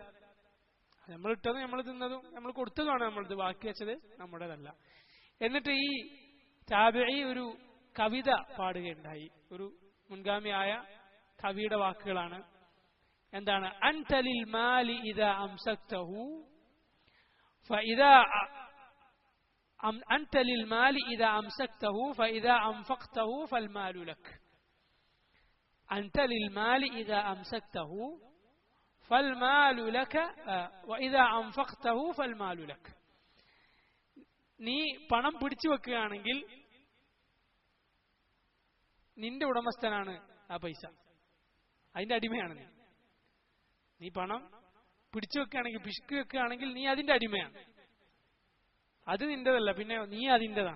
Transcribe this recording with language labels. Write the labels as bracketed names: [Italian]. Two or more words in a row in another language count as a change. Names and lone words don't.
[Malayalam] നമ്മൾ ഇട്ടതും നമ്മൾ തിന്നതും നമ്മൾ കൊടുത്തതുമാണ് നമ്മളത്, ബാക്കി വെച്ചത് നമ്മുടേതല്ല. എന്നിട്ട് ഈ താബിഈ ഒരു കവിത പാടുകയുണ്ടായി. ഒരു മുൻഗാമിയായ കവിയുടെ വാക്കുകളാണ്. [Arabic] എന്താണ്? أنت للمال إذا أمسكته فإذا أنت للمال إذا أمسكته فإذا أنفقته فالمال لك. أنت للمال إذا أمسكته فالمال لك وإذا أنفقته فالمال لك. [Malayalam] നീ പണം പിടിച്ചു വെക്കുകയാണെങ്കിൽ നിന്റെ ഉടമസ്ഥനാണ് ആ പൈസ, അതിന്റെ അടിമയാണ് നീ. നീ പണം പിടിച്ചു വെക്കുകയാണെങ്കിൽ, പിശുക്ക് വെക്കുകയാണെങ്കിൽ നീ അതിന്റെ അടിമയാണ്. അത് നിന്റേതല്ല, പിന്നെ നീ അതിൻ്റെതാണ്.